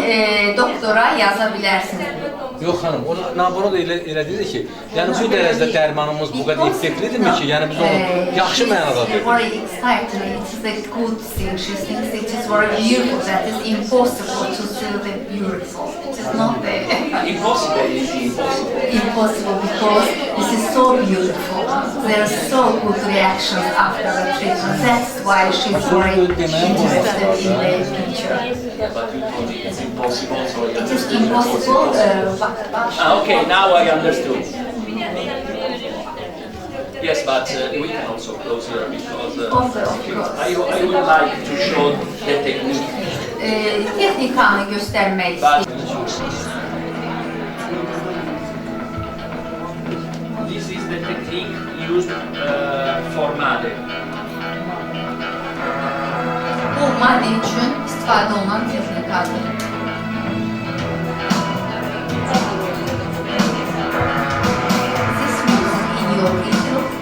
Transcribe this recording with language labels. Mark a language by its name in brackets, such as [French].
[Azerbaijani] Həmin doktora yaza bilərsiniz. Yox xanım, o naborot elə dedi ki, yəni bu dərəcədə dərmanımız bu qədər effektlidirmi ki, yəni biz onu yaxşı mənada dedik. [English] Very excited, it is a good thing. She thinks it is very beautiful, that it's impossible to see the beautiful. It is not Impossible is impossible. impossible because this is so beautiful. There are so good reactions after the treatment. That's why she's very interested in the picture. But you told me it's impossible, so you It is impossible, okay, now I understood. Yes, but we can also close here because I would like to show the technique. [Azerbaijani] Texnikanı göstərmək istəyirəm. [English] This is the technique used for MADE. [Azerbaijani] Bu maddə üçün istifadə olunan texnikadır. [English] This music in your video.